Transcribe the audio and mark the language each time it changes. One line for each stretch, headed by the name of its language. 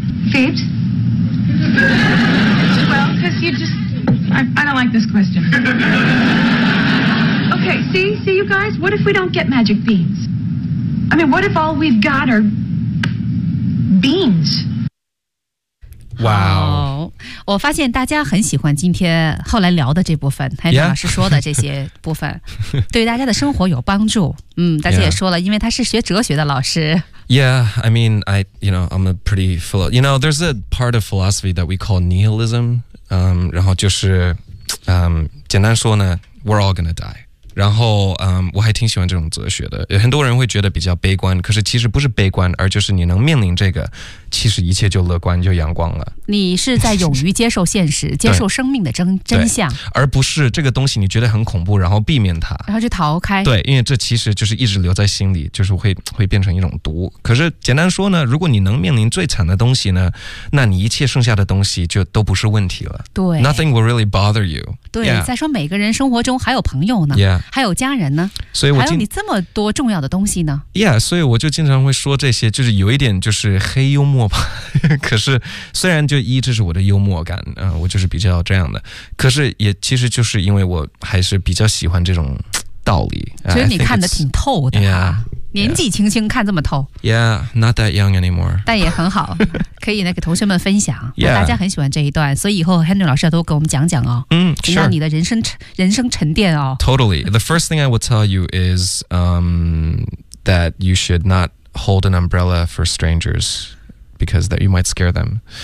English: Feet? Well, because you just... I don't like this question. Okay, see you guys? What if we don't get magic beans? I mean, what if all we've got are... Beans. Wow.
Chinese: 我发现大家很喜欢今天后来聊的这部分，还有老师说的这些部分，对大家的生活有帮助。嗯，大家也说了，因为他是学哲学的老师。
English: Yeah, I mean, I'm a pretty philosopher. You know, there's a part of philosophy that we call nihilism.
Chinese: 然后就是，简单说呢
English: ，we're all gonna die.
Chinese: 然后我还挺喜欢这种哲学的，很多人会觉得比较悲观，可是其实不是悲观，而就是你能面临这个，其实一切就乐观就阳光了。你是在勇于接受现实接受生命的 真相，而不是这个东西你觉得很恐怖然后避免它然后就逃开。对，因为这其实就是一直留在心里，就是 会变成一种毒。可是简单说呢，如果你能面临最惨的东西呢，那你一切剩下的东西就都不是问题了。对，
English: Nothing will really bother you。
Chinese: 对、yeah. 再说每个人生活中还有朋友呢、
English: yeah.
Chinese: 还有家人呢，所以我还有你这么多重要的东西呢。 Yeah， 所以我就经常会说这些，就是有一点就是黑幽默吧。可是虽然就一这是我的幽默感、我就是比较这样的，可是也其实就是因为我还是比较喜欢这种道理。所以你看得挺透的。
English: Yeah，
Chinese: 年纪轻轻看这么透。
English: Yeah， not that young anymore。
Chinese: 但也很好，可以呢给同学们分享。
English: Yeah，
Chinese: 大家很喜欢这一段，所以以后 Henry 老师要多给我们讲讲哦。嗯，是让你的人生沉淀哦。
English: Totally， the first thing I will tell you is that you should not hold an umbrella for strangers because that you might scare them。